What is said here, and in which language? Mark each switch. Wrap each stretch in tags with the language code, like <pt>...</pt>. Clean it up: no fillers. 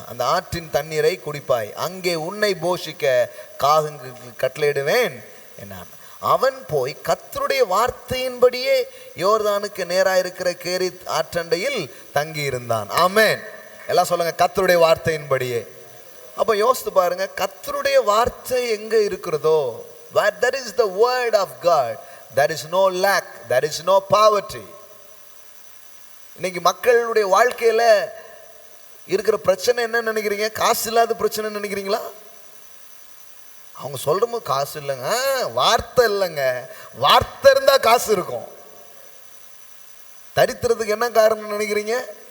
<ta>அந்த ஆற்றின் தண்ணீரை குடிப்பாய், அங்கே உன்னை போஷிக்க காகங்கு கட்டளையிடுவேன் என்னான். அவன் போய் கர்த்தருடைய வார்த்தையின்படியே யோர்தானுக்கு நேராக இருக்கிற கேரித் ஆற்றண்டையில் தங்கி இருந்தான். ஆமென். எல்லாம் சொல்லுங்க, கர்த்தருடைய வார்த்தையின்படியே. அப்போ யோசித்து பாருங்க, கர்த்தருடைய வார்த்தை எங்க இருக்கிறதோ,</ta> <en>where there is the word of God, there is no lack, there is no poverty.</en> <ta>இன்னைக்கு மக்களுடைய வாழ்க்கையில இருக்கிற பிரச்சனை என்ன நினைக்கிறீங்க? காசு இல்லாத பிரச்சனை நினைக்கிறீங்களா? அவங்க சொல்றோம் காசு இல்லைங்க, வார்த்தை இல்லைங்க. வார்த்தை இருந்தா காசு இருக்கும். தரித்திரத்துக்கு என்ன காரணம் நினைக்கிறீங்க?</ta>